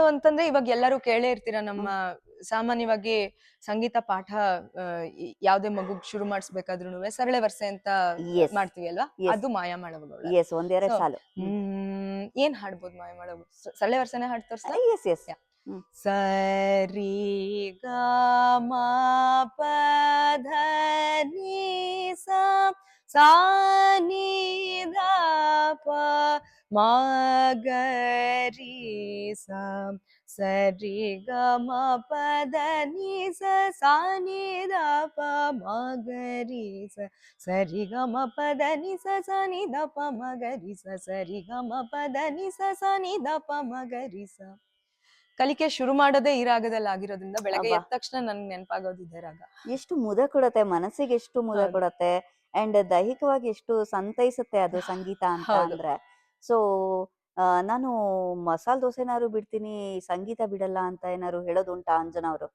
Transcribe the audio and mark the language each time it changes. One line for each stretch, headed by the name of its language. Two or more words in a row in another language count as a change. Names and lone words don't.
Kannada: ಅಂತಂದ್ರೆ ಇವಾಗ ಎಲ್ಲರೂ ಕೇಳೇ ಇರ್ತೀರ. ನಮ್ಮ ಸಾಮಾನ್ಯವಾಗಿ ಸಂಗೀತ ಪಾಠ ಯಾವ್ದೇ ಮಗುಗ್ ಶುರು ಮಾಡಿಸ್ಬೇಕಾದ್ರೂ ಸರಳೆ ವರ್ಸೆ ಅಂತ ಮಾಡ್ತೀವಿ ಅಲ್ವಾ, ಅದು ಮಾಯಾಮಳವುಗಳು. ಏನ್ ಹಾಡ್ಬೋದು ಮಾಯಾಮಳವು? ಸರಳೆ ವರ್ಸೆನೆ ಹಾಡ್ ತೋರ್ಸ. ಸರಿ ಗ ಮ ಪ ಧ ನಿ ಸ ಸಾ ನಿ ಧ ಪ ಮ ಗ ರಿ ಸ ಸರಿ ಗ ಮ ಪ ಧ ನಿ ಸ ಸಾ ನಿ ಧ ಪ ಮ ಗ ರಿ ಸ ಸರಿ ಗ ಮ ಪ ಧ ನಿ ಸ ಸಾ ನಿ ಧ ಪ ಮ ಗ ರಿ ಸ ಸರಿ ಗ ಮ ಪ ಧ ನಿ ಸ ಸಾ ನಿ ಧ ಪ ಮ ಗ ರಿ ಸ. ಕಲಿಕೆ ಶುರು ಮಾಡೋದೇ ಈ ರಾಗದಲ್ಲಿ ಆಗಿರೋದ್ರಿಂದ ಬೆಳಗ್ಗೆ ಎದ್ದ ತಕ್ಷಣ ನನ್ಗೆ ನೆನಪಾಗೋದು ಇದೇ ರಾಗ. ಎಷ್ಟು ಮುದ ಕೊಡತ್ತೆ ಮನಸ್ಸಿಗೆ, ಎಷ್ಟು ಮುದ ಕೊಡತ್ತೆ, ಅಂಡ್ ದೈಹಿಕವಾಗಿ ಎಷ್ಟು ಸಂತೈಸುತ್ತೆ ಅದು ಸಂಗೀತ ಅಂತ ಅಂದ್ರೆ. ಸೊ ನಾನು ಮಸಾಲ್ ದೋಸೆನಾರು ಬಿಡ್ತೀನಿ, ಸಂಗೀತ ಬಿಡಲ್ಲ ಅಂತ ಏನಾರು ಹೇಳೋದುಂಟಾ ಅಂಜನಾ ಅವರು?